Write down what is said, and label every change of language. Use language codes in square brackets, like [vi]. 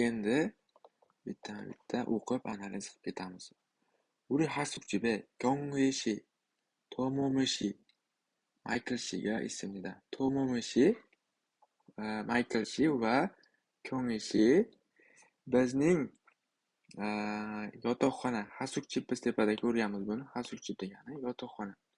[uz] Endi bitta o'qib analiz qilib ketamiz. [ko] 우리 하숙집에 경희 씨, 토모미 씨, 마이클 씨가 있습니다. [uz] 토모미 씨, 마이클 씨 va 경희 씨 bizning yotoqxona, ha숙집 biz tepada ko'rganmiz buni. Ha숙집 degani yotoqxona.